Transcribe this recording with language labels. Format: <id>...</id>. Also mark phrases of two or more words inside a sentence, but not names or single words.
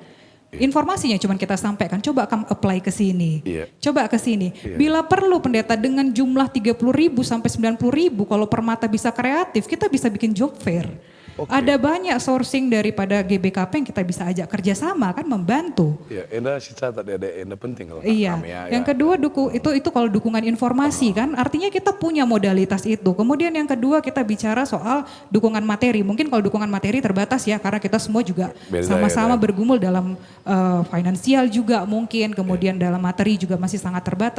<id>Informasinya cuma kita sampaikan, coba kamu apply ke sini, coba ke sini. Bila perlu pendeta dengan jumlah 30.000 sampai 90.000, kalau permata bisa kreatif, kita bisa bikin job fair. Ada banyak sourcing daripada GBKP yang kita bisa ajak kerjasama kan membantu. Iya,</id> <btx>enda si catat enda penting kalau</btx> <id>kami yang kedua itu kalau dukungan informasi kan, artinya kita punya modalitas itu. Kemudian yang kedua kita bicara soal dukungan materi. Mungkin kalau dukungan materi terbatas ya, karena kita semua juga sama-sama bergumul dalam finansial juga mungkin, kemudian dalam materi juga masih sangat terbatas.</id>